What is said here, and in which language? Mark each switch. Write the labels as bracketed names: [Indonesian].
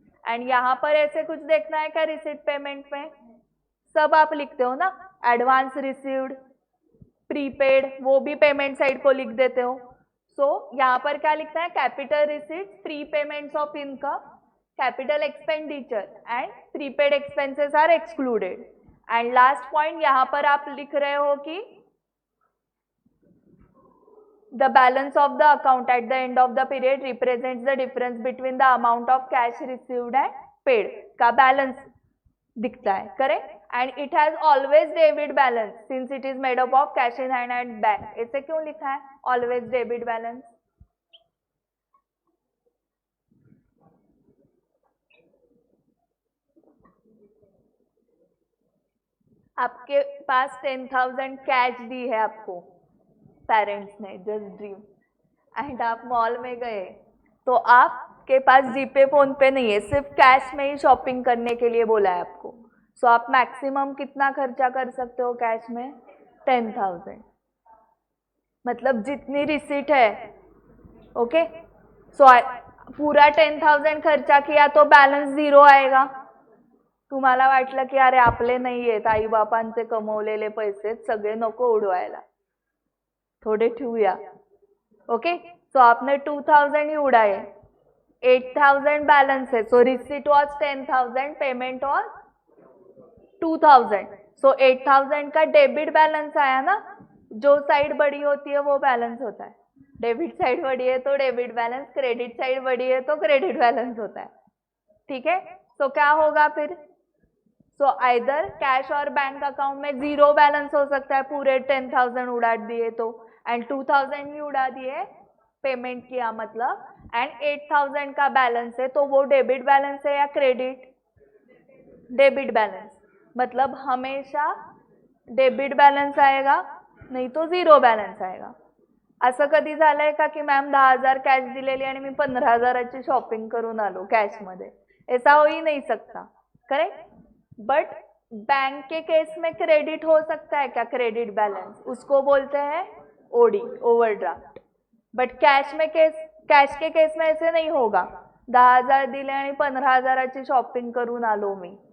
[Hindi] And यहाँ पर ऐसे कुछ देखना है क्या, रिसीट पेमेंट में सब आप लिखते हो ना, एडवांस रिसीव्ड, प्रीपेड, वो भी पेमेंट साइड को लिख देते हो. सो यहाँ पर क्या लिखना है, [English] Capital receipt, prepayments of income, capital expenditure and prepaid expenses are excluded. And last point [Hindi] यहाँ पर आप लिख रहे हो कि [English] the balance of the account at the end of the period represents the difference between the amount of cash received and paid. [Hindi] का balance दिखता है, correct? [English] And it has always debit balance since it is made up of cash in hand and bank. [Hindi] ऐसे क्यों लिखा है always debit balance? आपके पास 10,000 cash दी है आपको पेरेंट्स ने, जस्ट ड्रीम, एंड आप मॉल में गए, तो आपके पास जीपे फोन पे नहीं है, सिर्फ कैश में ही शॉपिंग करने के लिए बोला है आपको. सो आप मैक्सिमम कितना खर्चा कर सकते हो कैश में, 10,000. मतलब जितनी रिसीट है. ओके, सो पूरा 10,000 खर्चा किया तो बॅलन्स 0 आएगा. [Marathi] तुम्हाला वाटलं की अरे आपले नाही आहेत, आई बापांचे कमवलेले पैसे सगळे नको उडवायला, थोड़े ठेवूया. [Hindi] ओके, सो आपने 2,000 ही उड़ाए, 8,000 बैलेंस है. [English] So receipt was 10,000, payment was 2,000. [Hindi] सो 8,000 का डेबिट बैलेंस आया ना. जो साइड बड़ी होती है वो बैलेंस होता है. डेबिट साइड बड़ी है तो डेबिट बैलेंस, क्रेडिट साइड बड़ी है तो क्रेडिट बैलेंस होता है. ठीक है, सो क्या होगा फिर, सो आइदर कैश और बैंक अकाउंट में 0 बैलेंस हो सकता है, पूरे 10,000 उड़ा दिए तो, एंड 2,000 ही उड़ा दिए पेमेंट किया मतलब, एंड 8,000 का बैलेंस है, तो वो डेबिट बैलेंस है या क्रेडिट? डेबिट बैलेंस, मतलब हमेशा डेबिट बैलेंस आएगा, [Marathi] नाही तो [Hindi] 0 बैलेंस आएगा. [Marathi] असं कधी झालंय का की मॅम 10,000 कॅश दिलेली आणि मी 15,000ची शॉपिंग करून आलो कॅश मध्ये? [Hindi] ऐसा हो ही नहीं सकता, करेक्ट. बट बैंक के केस में क्रेडिट हो सकता है क्या? क्रेडिट बैलेंस, उसको बोलते हैं ओडी, ओवरड्राफ्ट. बट कैश के केस में ऐसे नहीं होगा. [Marathi] 10,000 दिले आणि 15,000ची शॉपिंग करून आलो मी.